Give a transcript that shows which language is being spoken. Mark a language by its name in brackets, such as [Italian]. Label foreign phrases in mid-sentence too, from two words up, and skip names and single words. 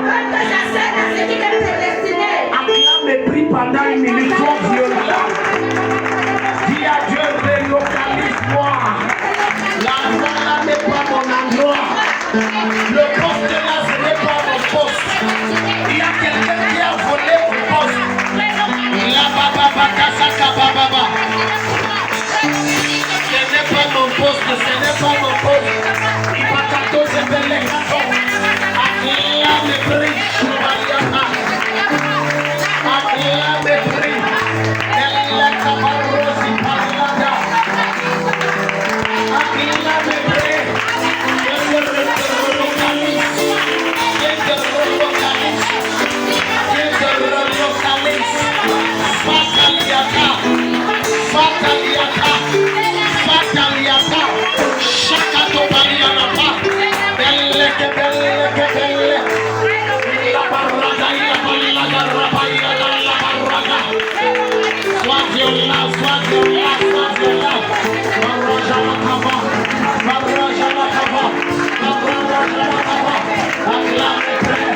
[French] Acclame et prie pendant une minute, sois violent. Dis à Dieu, relocalise-moi. L'endroit là n'est pas mon endroit. Le poste là, ce n'est pas mon poste. Il y a quelqu'un qui a volé mon poste. La baba bakasaka baba. Ce n'est pas mon poste, ce n'est pas mon poste. Il va t'attendre, c'est bel les garçons. Acclame et prie, Chouariana. Acclame et prie. Elle est cabarosi parlada. Acclame et prie. Je te relocalise. Je te relocalise. Je te relocalise. Fataliata. Fataliata. Fataliata. Chakatobalianapa. Belle que belle que belle. La barraga, la barraga, la barraga, la barraga. Sois violent, sois violent, sois violent. Barraga la cava. Barraga la cava. Barraga la cava. Acclame et prie.